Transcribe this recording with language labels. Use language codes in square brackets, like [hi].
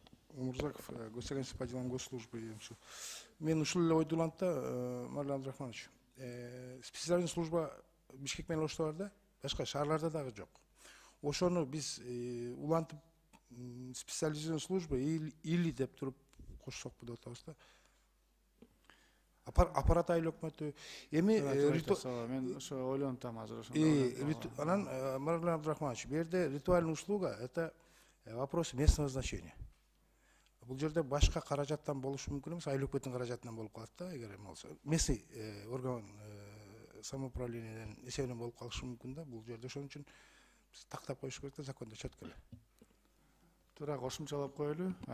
[ru] Умурзаков, госагентство по делам госслужбы. [ky] Мен ушул эле ойду улант да, Марлен Абдрахманович. [ru] Специальный служба [ky] Бишкек менен Ошто бар да, башка шаарларда дагы жок. Ошону биз улантып [ru] специализированный служба или [ky] деп туруп кошсокпу деп атабыз да. Аппарат айыл өкмөтү. Эми мен ошо ойлонуп атам азыр ошондо. Анан [ru] Марлен Абдрахманович, [ky] бу жерде [ru] ритуальная услуга это вопрос местного значения. [ky] Бул жерде башка каражаттан болушу мүмкүн эмес, айыл өкмөттүн каражатынан болуп калат да, эгер эме болсо. [ru] Местный орган [ky] самоуправлениянын эсебинен болуп калышы мүмкүн да, бул жерде ошон үчүн биз тактап коюш керек да, закондо четко эле. Туура кошумчалап коелу.